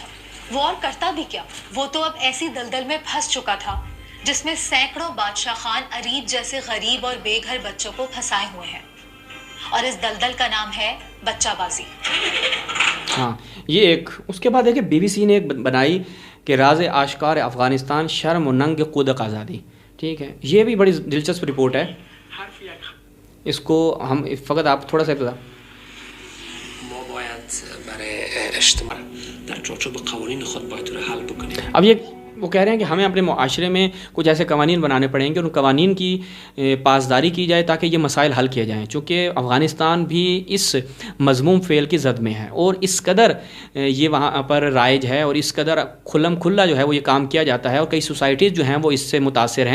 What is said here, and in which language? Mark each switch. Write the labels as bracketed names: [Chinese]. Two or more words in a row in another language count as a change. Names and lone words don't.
[Urdu] وہ اور کرتا بھی کیا، وہ تو اب ایسی دلدل میں پھنس چکا تھا جس میں سینکڑوں بادشاہ خان اریب جیسے غریب اور بے گھر بچوں کو پھنسائے ہوئے ہیں، اور اس دلدل کا نام ہے بچہ بازی. ہاں یہ ایک. اس کے بعد دیکھیں بی بی سی نے ایک بنائی کہ راز آشکار افغانستان، شرم و ننگ قدق آزادی. ٹھیک ہے، یہ بھی بڑی دلچسپ رپورٹ ہے. اس کو ہم فقط آپ تھوڑا سا ابتدا. [Persian] ما باید برای اجتماع در چارچوب قوانین خود باید رو حل بکنیم. [Urdu] اب یہ وہ کہہ رہے ہیں کہ ہمیں اپنے معاشرے میں کچھ ایسے قوانین بنانے پڑیں گے، ان قوانین کی پاسداری کی جائے تاکہ یہ مسائل حل کیے جائیں، چونکہ افغانستان بھی اس مذموم فعل کی زد میں ہے اور اس قدر یہ وہاں پر رائج ہے اور اس قدر کھلم کھلا جو ہے وہ یہ کام کیا جاتا ہے، اور کئی سوسائٹیز جو ہیں وہ اس سے متاثر ہیں.